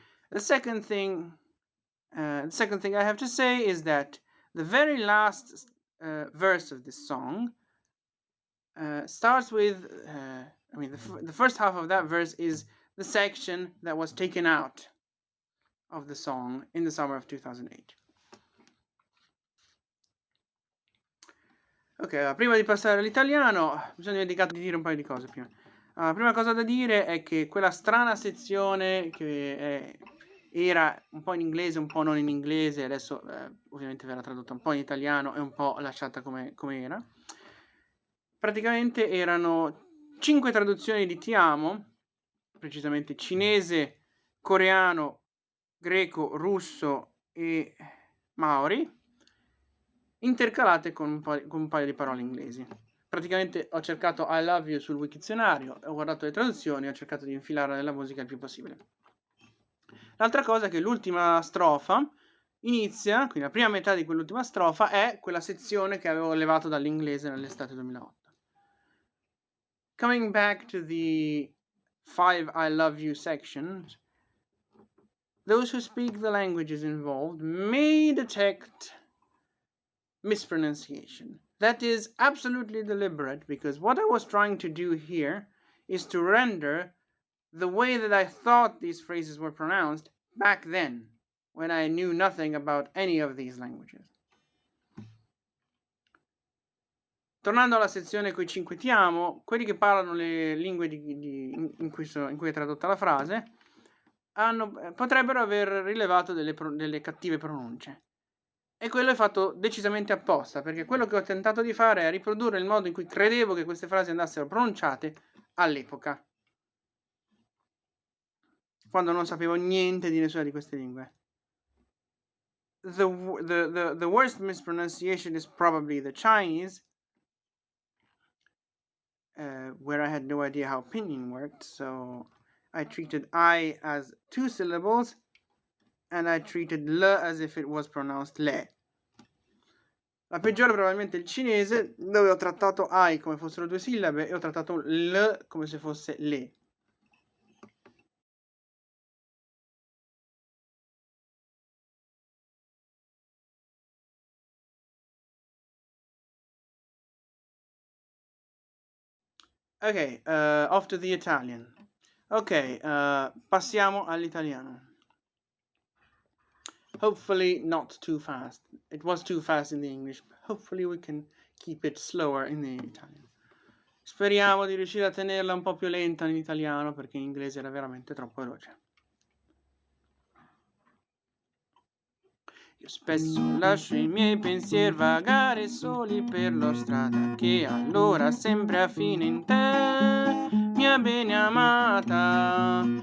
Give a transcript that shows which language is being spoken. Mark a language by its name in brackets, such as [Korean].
[English] The second thing I have to say is that the very last verse of this song starts with, the first half of that verse is the section that was taken out of the song in the summer of 2008. [Italian] Ok, prima di passare all'italiano, mi sono dimenticato di dire un paio di cose prima. La prima cosa da dire è che quella strana sezione che era un po' in inglese, un po' non in inglese, adesso ovviamente verrà tradotta un po' in italiano e un po' lasciata come era. Praticamente erano 5 traduzioni di Ti amo, precisamente cinese, coreano, greco, russo e maori, intercalate con un paio di parole inglesi. Praticamente ho cercato I love you sul Wikizionario, ho guardato le traduzioni e ho cercato di infilarla nella musica il più possibile. L'altra cosa è che l'ultima strofa inizia, quindi la prima metà di quell'ultima strofa è quella sezione che avevo levato dall'inglese nell'estate 2008. [English] Coming back to the 5 I love you sections, those who speak the languages involved may detect mispronunciation. That is absolutely deliberate, because what I was trying to do here is to render the way that I thought these phrases were pronounced back then, when I knew nothing about any of these languages. [Italian] Tornando alla sezione coi 5 ti amo, quelli che parlano le lingue in cui è tradotta la frase potrebbero aver rilevato delle cattive pronunce. E quello è fatto decisamente apposta, perché quello che ho tentato di fare è riprodurre il modo in cui credevo che queste frasi andassero pronunciate all'epoca, quando non sapevo niente di nessuna di queste lingue. [English] The worst mispronunciation is probably the Chinese, where I had no idea how pinyin worked, so I treated I as 2 syllables, and I treated le as if it was pronounced le. [Italian] La peggiore probabilmente il cinese, dove ho trattato I come fossero 2 sillabe e ho trattato l come se fosse le. [English] Ok, off to the Italian. [Italian] Ok, passiamo all'italiano. [English] Hopefully not too fast. It was too fast in the English, but hopefully we can keep it slower in the Italian. [Italian] Speriamo di riuscire a tenerla un po' più lenta in italiano, perché in inglese era veramente troppo veloce. Io spesso lascio i miei pensieri vagare soli per la strada, che allora sempre a fine in te, mia bene amata.